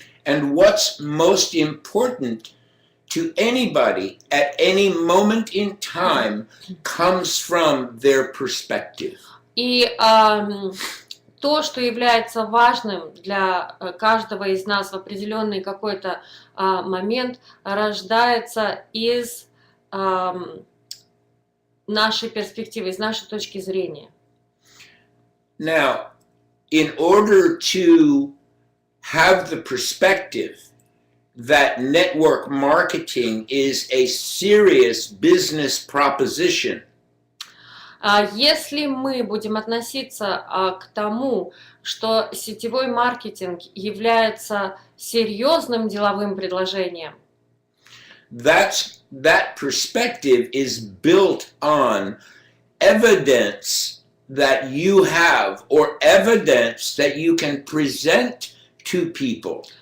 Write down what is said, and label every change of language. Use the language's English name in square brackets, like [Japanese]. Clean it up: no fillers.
[English] And what's most important to anybody at any moment in time comes from their perspective. [Russian] И то, что является важным для каждого из нас в определенный какой-то момент, рождается из нашей перспективы, из нашей точки зрения. [English] Now, in order to have the perspective that network marketing is a serious business proposition, [Russian] Если мы будем относиться к тому, что сетевой маркетинг является серьезным деловым предложением, [English] that perspective is built on evidence that you have or evidence that you can present to people.